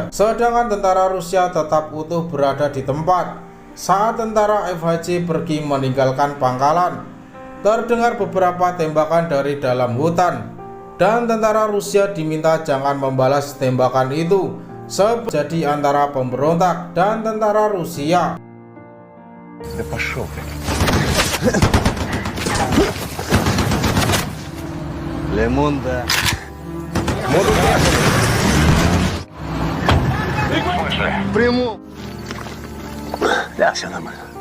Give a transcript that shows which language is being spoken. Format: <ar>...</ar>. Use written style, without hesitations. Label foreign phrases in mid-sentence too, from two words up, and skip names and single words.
<id>Sedangkan tentara Rusia tetap utuh berada di tempat saat tentara FHC pergi meninggalkan pangkalan. terdengar beberapa tembakan dari dalam hutan, dan tentara Rusia diminta jangan membalas tembakan itu sebab jadi antara pemberontak dan tentara Rusia.</id> <ru>Да пошел ты. Лимон, да. В смысле? Приму. Да, все нормально.</ru>